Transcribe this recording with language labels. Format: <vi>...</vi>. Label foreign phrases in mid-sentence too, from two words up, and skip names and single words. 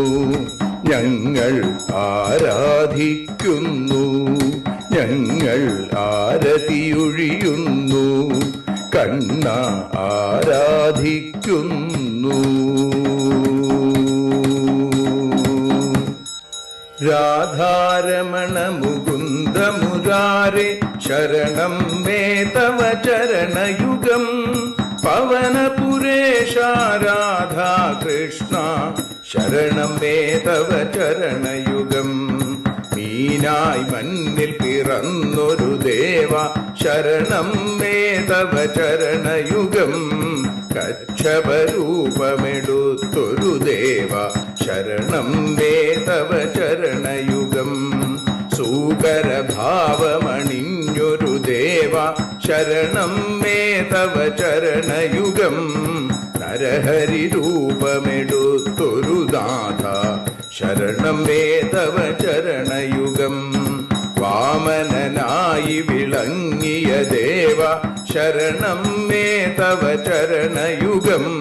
<ml>ഞങ്ങൾ ആരാധിക്കുന്നു, ഞങ്ങൾ ആരതിയൊഴിയുന്നു, കണ്ണ ആരാധിക്കുന്നു.</ml> <sa>രാധാരമണ മുകുന്ദ മുരാരേ मुरारे शरणं मे तव चरणयुगं पवनपुरेशा राधा कृष्णा शरणं मे तव चरणयुगं</sa> <ml>മീനായ് മണ്ണിൽ പിറന്നൊരു ദേവ</ml> <sa>ശരണം മേ തവ ചരണയുഗം</sa> <ml>കച്ഛപരൂപമെടുത്തൊരു ദേവ</ml> <sa>ശരണം മേ തവ ചരണയുഗം</sa> <ml>സൂകരഭാവമണിഞ്ഞൊരു ദേവ</ml> <sa>ശരണം മേ തവ ചരണയുഗം</sa> <ml>നരഹരി രൂപമെടുത്തൊരു നാഥ</ml> <sa>ശരണം മേ തവ ചരണയുഗം</sa> <ml>വാമനനായി വിളങ്ങിയ ദേവ</ml> <sa>ശരണം മേ തവ ചരണയുഗം</sa>